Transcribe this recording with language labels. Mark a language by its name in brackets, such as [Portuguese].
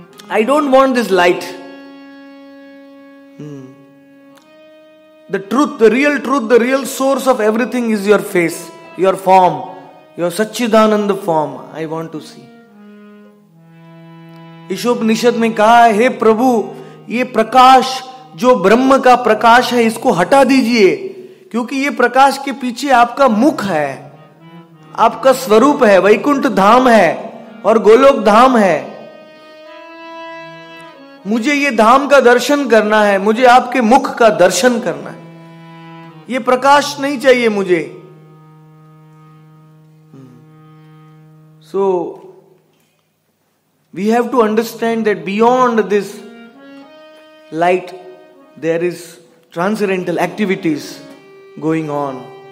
[English] I don't want this light. The truth, the real source of everything is your face, your form, your Satchidananda form. I want to see. [Hindi] Ishopanishad में कहा है, हे प्रभु, ये प्रकाश जो ब्रह्म का प्रकाश है इसको हटा दीजिए, क्योंकि ये प्रकाश के पीछे आपका मुख है, आपका स्वरूप है, वैकुंठ धाम है और गोलोक धाम है. मुझे ये धाम का दर्शन करना है, मुझे आपके मुख का दर्शन करना है. ये प्रकाश नहीं चाहिए मुझे. [English] So we have to understand that beyond this light there is transcendental activities going on.